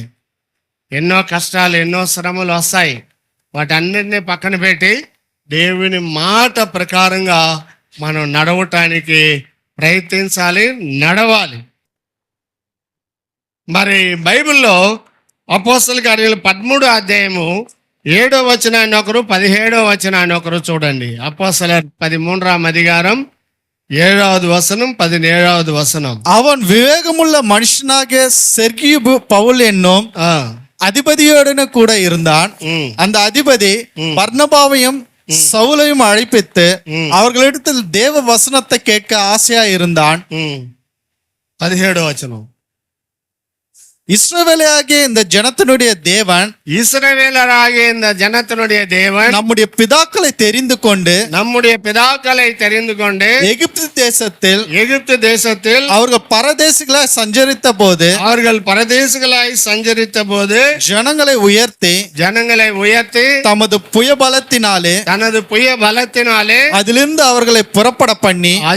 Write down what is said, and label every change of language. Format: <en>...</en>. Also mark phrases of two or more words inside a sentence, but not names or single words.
<te>ఎన్నో కష్టాలు ఎన్నో శ్రమలు వస్తాయి, వాటన్నిటిని పక్కన పెట్టి దేవుని మాట ప్రకారంగా మనం నడవటానికి ప్రయత్నించాలి, నడవాలి. మరి బైబిల్లో అపోస్తల కార్యాలు 13వ అధ్యాయము 7వ వచనాన్ని ఒకరు 17వ వచనాన్ని ఒకరు చూడండి. అపోస్తల 13వ అధికారం</te> <ta>7வது வசனம் 17வது வசனம். அவன் விவேகமுள்ள மனுஷனாக செர்கியு பவுல் என்னும் அதிபதியோடன கூட இருந்தான். அந்த அதிபதி பர்னபாவையும் சவுலையும் அழைப்பித்து அவர்களிடத்தில் தேவ வசனத்தை கேட்க ஆசையா இருந்தான்.</ta> <te>17వ వచనం.</te> <ta>இஸ்ரவேலாகிய இந்த ஜனத்தினுடைய தேவன், இஸ்ரவேலராகிய இந்த ஜனத்தினுடைய தேவன் நம்முடைய பிதாக்களை தெரிந்து கொண்டு எகிப்து தேசத்தில் அவர்கள் பரதேசிகளாய் சஞ்சரித்த போது ஜனங்களை உயர்த்தி தமது புயபலத்தினாலே அதிலிருந்து அவர்களை புறப்பட பண்ணி</ta>